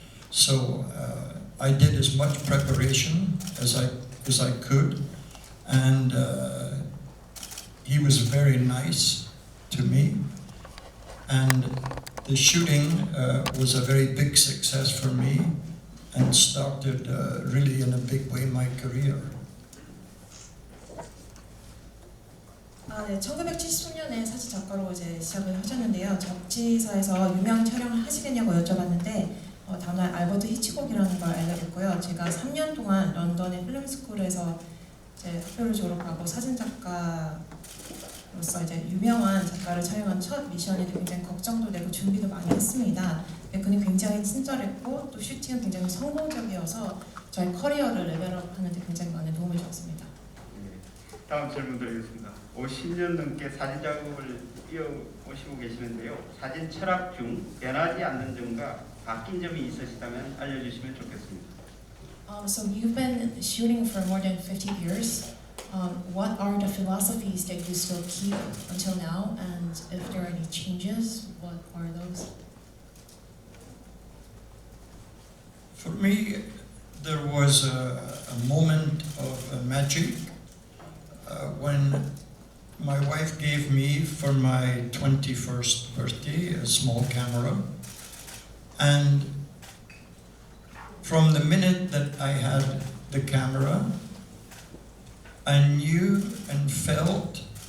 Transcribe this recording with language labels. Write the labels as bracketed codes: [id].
[en] So I did as much preparation as I could, and he was very nice to me, and the shooting was a very big success for me and started really in a big way my career. [ko] 네, 1970년에 사진 작가로 이제 시작을 하셨는데요. 잡지사에서 유명 촬영을 하시겠냐고 여쭤봤는데 다음날 알버트 히치콕이라는 걸 알게 됐고요. 제가 3년 동안 런던의 필름스쿨에서 이제 학교를 졸업하고 사진 작가로서 이제 유명한 작가를 촬영한 첫 미션인데 굉장히 걱정도 되고 준비도 많이 했습니다. 그는 굉장히 친절했고 또 슈팅은 굉장히 성공적이어서 저희 커리어를 레벨업하는 데 굉장히 많은 도움을 주었습니다. 다음 질문 드리겠습니다. 50년 넘게 사진 작업을 이어오시고 계시는데요. 사진 철학 중 변하지 않는 점과 바뀐 점이 있으시다면 알려주시면 좋겠습니다. [en] So you've been shooting for more than 50 years. What are the philosophies that you still keep until now, and if there are any changes, what are those? For me, there was a moment of magic when my wife gave me for my 21st birthday a small camera, and from the minute that I had the camera, I knew and felt